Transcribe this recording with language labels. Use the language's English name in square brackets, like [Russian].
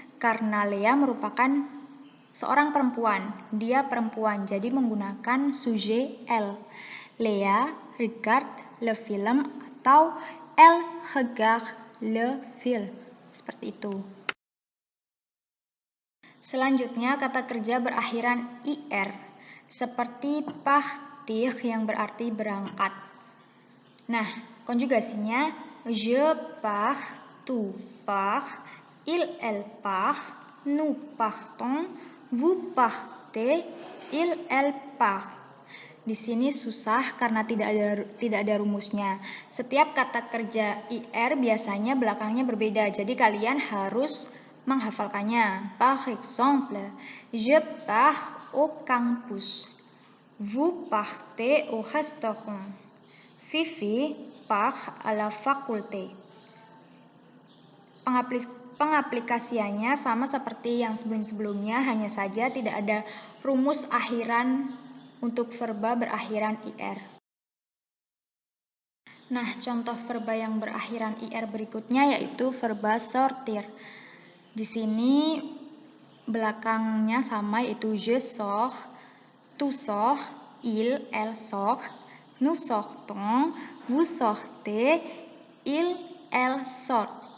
[Indonesian] Karena Léa merupakan seorang perempuan. Dia perempuan, jadi menggunakan sujet elle. [French] Léa regarde le film atau elle regarde le film. [Indonesian] Seperti itu. Selanjutnya kata kerja berakhiran ir, seperti partir yang berarti berangkat. Nah, konjugasinya [French] je pars, tu pars, il, elle part, nous partons, vous partez, il, elle part. [Indonesian] Di sini susah karena tidak ada rumusnya. Setiap kata kerja ir biasanya belakangnya berbeda, jadi kalian harus menghafalkannya. [French] Par exemple, je pars au campus. Vous partez au restaurant. Vivi part à la faculté. [Indonesian] Pengaplikasiannya sama seperti yang sebelum-sebelumnya, hanya saja tidak ada rumus akhiran untuk verba berakhiran ir. Nah, contoh verba yang berakhiran ir berikutnya yaitu verba sortir. Di sini belakangnya sama, yaitu [French] je sors, tu sors, il, elle sort, nous sortons, vous sortez, il, elle sort.